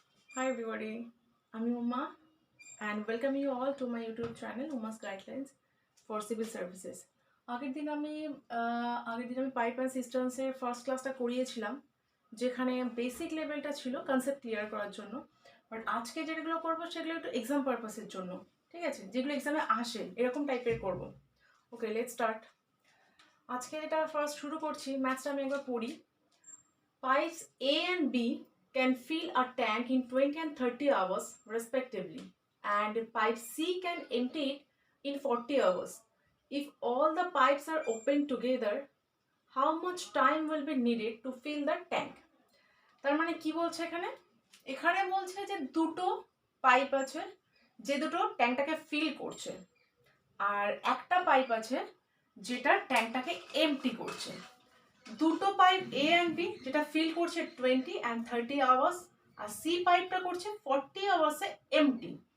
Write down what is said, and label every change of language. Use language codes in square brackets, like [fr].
[en] Hi everybody, I'm Uma and welcome you all to my YouTube channel Uma's Guidelines for Civil Services. [bn] আগের দিন আমি pipe and সিস্টেমসের first ক্লাসটা করিয়েছিলাম, যেখানে basic লেভেলটা ছিল কনসেপ্ট ক্লিয়ার করার জন্য। বাট আজকে যেগুলো করবো সেগুলো একটু এক্সাম পারপাসের জন্য, ঠিক আছে, যেগুলো এক্সামে আসে এরকম টাইপের করবো। [en] Okay, let's start. [bn] আজকে যেটা ফার্স্ট শুরু করছি, ম্যাথসটা আমি একবার পড়ি। [en] Pipes A and B can fill a tank in 20 and 30 hours respectively, and pipe C can empty it in 40 hours. If all the pipes are open together, how much time will be needed to fill the tank? [bn] তার মানে কি বলছে এখানে? এখানে বলছে যে দুটো pipe আছে যে দুটো ট্যাঙ্কটাকে ফিল করছে, আর একটা পাইপ আছে যেটা ট্যাঙ্কটাকে এমটি করছে। দুটো পাইপ এ অ্যান্ড বি যেটা ফিল করছে [en] 20 and 30 [bn] আওয়ার্স, আর সি পাইপটা করছে 40 আওয়ার্সে এমটি।